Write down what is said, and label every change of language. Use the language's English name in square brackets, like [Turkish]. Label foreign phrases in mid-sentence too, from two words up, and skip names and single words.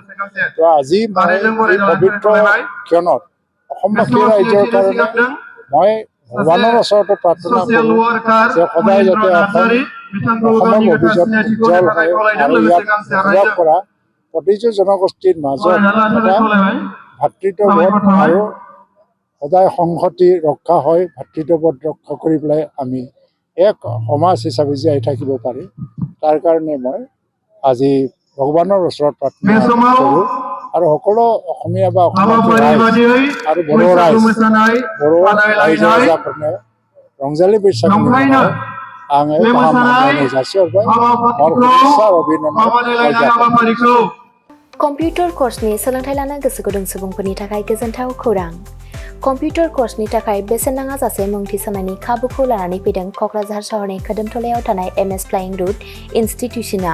[Assamese] তো আজি মই এই পবিত্ৰ ক্ষণত অসমবাসী ৰাইজৰ কাৰণে মই ভগৱানৰ ওচৰতে প্ৰাৰ্থনা কৰোঁ যে সদায় যাতে অসমৰ ভৱিষ্যত উজ্জ্বল হয় আৰু ইয়াত বসবাস কৰা প্ৰতিটো জনগোষ্ঠীৰ মাজত এটা ভাতৃত্ববোধ আৰু সদায় সংহতি ৰক্ষা হয়, ভাতৃত্ববোধ ৰক্ষা কৰি পেলাই আমি এক সমাজ হিচাপে জীয়াই থাকিব পাৰি। তাৰ কাৰণে মই আজি ভগৱানৰ ওচৰত প্ৰাৰ্থনা কৰোঁ আৰু সকলো অসমীয়া বা অসমবাসী ৰাইজ আৰু বড়ো ৰাইজৰ কাৰণে ৰঙালী বৈশাগু [Bodo] आङो गाहाम हामलायनाय जासिहरबाय [Hindi] और शुभेच्छा अभिनन्दन। [Bodo] कम्पिउटार कर्सनि सोलोंथाइ लानो गोसो गुदुं सुबुंफोरनि थाखाय गोजोनथाव खौरां। कम्पिउटार कर्सनि थाखाय बेसेन नाङा जासे मुं थिसननायनि खाबुखौ लानानै फैदों क'क्राझार सहरनि खोदोमथलायाव थानाय MS फ्लाइंग रुट इनस्टिट्यूशना।